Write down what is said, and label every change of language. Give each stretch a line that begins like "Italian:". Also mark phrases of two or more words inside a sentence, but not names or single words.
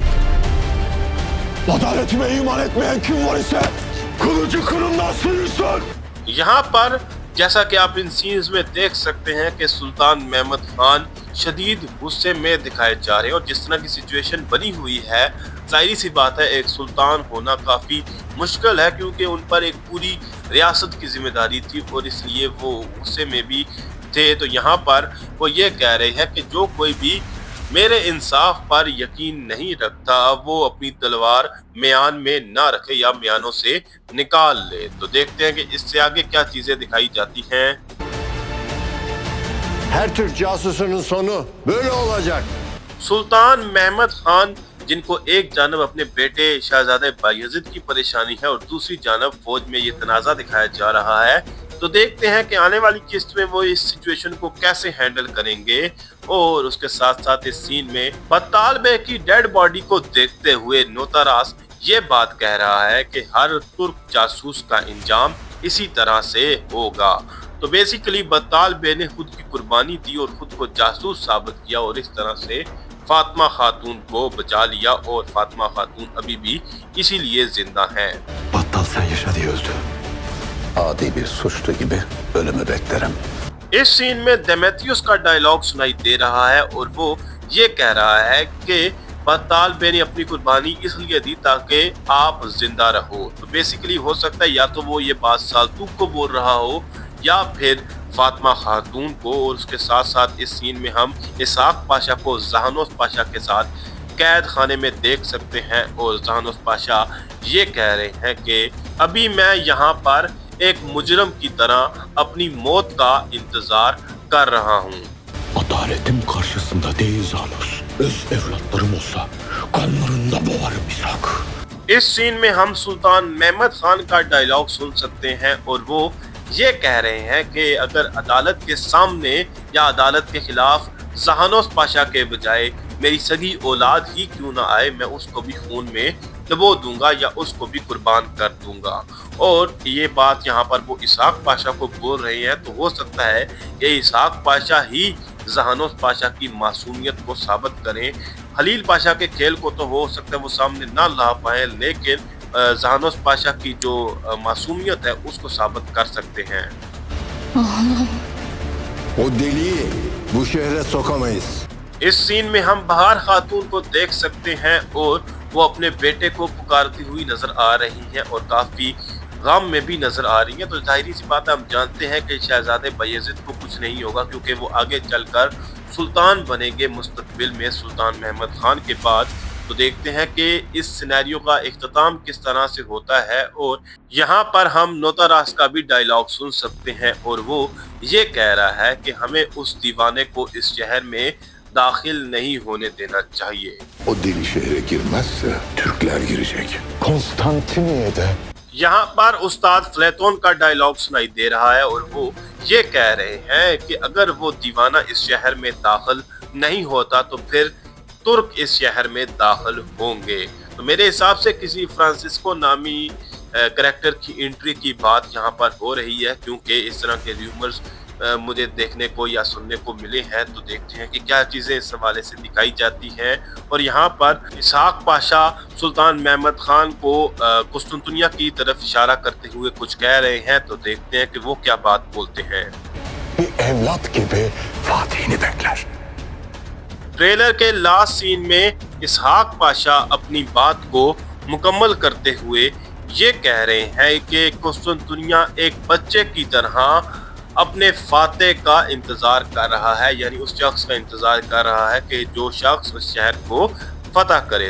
Hindi: यहाँ पर जैसा कि आप इन सीन्स में देख सकते हैं कि सुल्तान महमद खान शदीद गुस्से में दिखाए जा रहे हैं और जिस तरह की सिचुएशन बनी हुई है जाहिर सी बात है एक सुल्तान होना काफी मुश्किल है, क्योंकि उन पर एक पूरी रियासत की जिम्मेदारी थी और इसलिए वो गुस्से में भी थे। तो यहाँ पर वो ये कह रहे हैं कि जो कोई भी मेरे इंसाफ पर यकीन नहीं रखता वो अपनी तलवार म्यान में ना रखे या म्यानों से निकाल ले। तो देखते हैं कि इससे आगे क्या चीजें दिखाई जाती हैं।
Turkish: Her Türk casusunun sonu böyle olacak.
Hindi: सुल्तान महमद खान, जिनको एक जानब अपने बेटे शहजादे बायजीद की परेशानी है और दूसरी जानब फौज में ये तनाज़ा दिखाया जा रहा है, तो देखते हैं कि आने वाली किस्त में वो इस सिचुएशन को कैसे हैंडल करेंगे। और उसके साथ साथ इस सीन में बत्ताल बे की
English: dead body
Hindi: को देखते हुए नोतारास ये बात कह रहा है कि हर तुर्क जासूस का इंजाम इसी तरह से होगा। तो बेसिकली बत्ताल बे ने खुद की कुर्बानी दी और खुद को जासूस साबित किया और इस तरह से फातिमा खातून को बचा लिया और फातिमा खातून अभी भी इसीलिए जिंदा हैं।
Turkish: Battal sen yaşa diye öldü. Adi bir suçlu gibi ölümü beklerim.
Hindi: इस सीन में डेमेत्रियस का डायलॉग सुनाई दे रहा है और वो ये कह रहा है कि बत्ताल बे ने अपनी कुर्बानी इसलिए दी ताकि आप जिंदा रहो। तो बेसिकली हो सकता है या तो वो ये बात साल्तुक को बोल रहा हो या फिर फातिमा खातून को। और उसके साथ साथ इस सीन में हम इसहाक पाशा को जहानोस पाशा के साथ कैद खाने में देख सकते हैं और जहानोस पाशा ये कह रहे हैं कि अभी मैं यहाँ पर एक मुजरम की तरह अपनी मौत का इंतजार कर रहा हूँ।
Turkish: Adaletim karşısında değil Zanos. Öz evlatlarım olsa kanlarında boğarım İshak.
Hindi: इस सीन में हम सुल्तान महमद खान का डायलॉग सुन सकते हैं और वो ये कह रहे हैं कि अगर अदालत के सामने या अदालत के खिलाफ जहानोस पाशा के बजाय मेरी सगी औलाद ही क्यों ना आए, मैं उसको भी खून में डबो दूंगा या उसको भी कुर्बान कर दूंगा। और ये बात यहाँ पर वो इसहाक पाशा को बोल रहे हैं। तो हो सकता है कि इसहाक पाशा ही जहानोस पाशा की मासूमियत को साबित करें। खलील पाशा के खेल को तो हो सकता है वो सामने ना ला पाए, लेकिन जहानोस पाशा की जो मासूमियत है उसको साबित कर सकते हैं।
Turkish: O deliği bu şehre sokamayız.
Hindi: इस सीन में हम बहार खातून को देख सकते हैं और वो अपने बेटे को पुकारती हुई नजर आ रही हैं और काफी गम में भी नजर आ रही हैं। तो जाहिर सी बात है, हम जानते हैं कि शहजादे बायजीद को कुछ नहीं होगा क्योंकि वो आगे चलकर सुल्तान बनेंगे मुस्तकबिल में सुल्तान महमद खान के बाद। तो देखते हैं कि इस सिनेरियो का इख्तिताम किस तरह से होता है। और यहाँ पर हम नोतारास का भी डायलॉग सुन सकते हैं और वो ये कह रहा है कि हमें उस दीवाने को इस शहर में दाखिल नहीं होने देना चाहिए।
Turkish: O deli şehre girmezse Türkler girecek. Konstantiniye'de
Hindi: यहाँ पर उस्ताद फ्लेतोन का डायलॉग सुनाई दे रहा है और वो ये कह रहे हैं कि अगर वो दीवाना इस शहर में दाखिल नहीं होता तो फिर तुर्क इस शहर में दाखिल होंगे। तो मेरे हिसाब से किसी फ्रांसिस्को नामी करैक्टर की एंट्री की बात यहाँ पर हो रही है, क्योंकि इस तरह के र्यूमर्स मुझे देखने को या सुनने को मिले हैं। तो देखते हैं कि क्या चीज़ें इस हवाले से दिखाई जाती हैं। और यहाँ पर इसहाक पाशा सुल्तान महमद खान को कुस्तुनतुनिया की तरफ इशारा करते हुए कुछ कह रहे हैं। तो देखते हैं कि वो क्या बात बोलते हैं।
Turkish: bir evlat gibi Fatih'ini bekler.
Hindi: ट्रेलर के
English: last scene
Hindi: में इसहाक पाशा अपनी बात को मुकम्मल करते हुए ये कह रहे हैं कि कुस्तुनतुनिया एक बच्चे की तरह अपने फाते का इंतजार कर रहा है, यानी उस शख्स का इंतजार कर रहा है कि जो शख्स उस शहर को फतह करे।